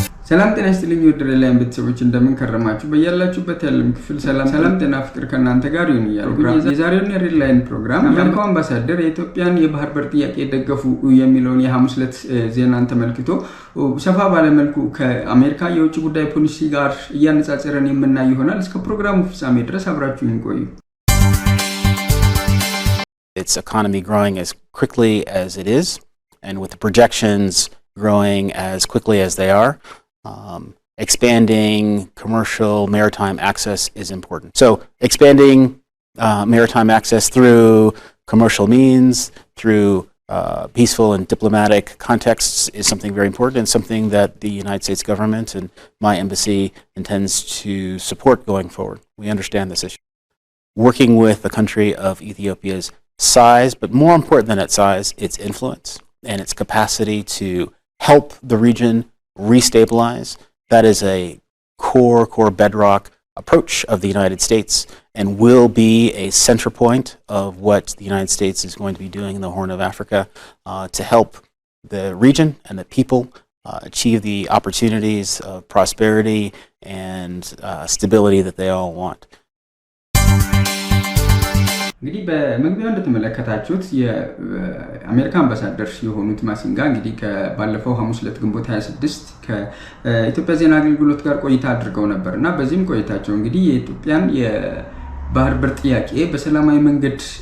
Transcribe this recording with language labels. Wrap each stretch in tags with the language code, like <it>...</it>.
<am>ሰላም ጤና ይስጥልኝ ወድሬ ላይ ቤተሰቦች እንደምን ከረማችሁ በያላችሁበት ያለም ክፍል ሰላም ጤና ፍቅር ከናንተ ጋር ይሁን ይያልኩኝ የዛሬውን ሪል ላይን ፕሮግራም የአሜሪካው አምባሳደር የኢትዮጵያን የባህር በር ጥያቄ ደገፉ የሚለውን የሐሙስ ዕለት ዜናን ተመልክቶ ሰፋ ባለ መልኩ ከአሜሪካ የውጭ ጉዳይ ፖሊሲ ጋር እያነጻጸረን የምናይ ይሆናል እስከ ፕሮግራሙ ፍጻሜ ድረስ አብራችሁን ቆዩ</am> <en>Its economy growing as quickly as it is and with the projections growing as quickly as they are. Expanding commercial maritime access is important. So expanding maritime access through commercial means, through peaceful and diplomatic contexts is something very important and something that the United States government and my embassy intends to support going forward. We understand this issue. Working with the country of Ethiopia's size, but more important than its size, its influence and its capacity to help the region restabilize. That is a core bedrock approach of the United States and will be a center point of what the United States is going to be doing in the Horn of Africa to help the region and the people achieve the opportunities of prosperity and stability that they all want.</en> <am>እንግዲህ በመግቢያው እንደተመለከታችሁት የአሜሪካ አምባሳደር የሆኑት ማሲንጋ እንግዲህ ከባለፈው ሐሙስ ዕለት ግንቦት 26 ከኢትዮጵያ ዜና አገልግሎት ጋር ቆይታ አድርገው ነበርና በዚህም ቆይታቸው እንግዲህ የኢትዮጵያን የባህር በር ጥያቄ በሰላማዊ መንገድ</am>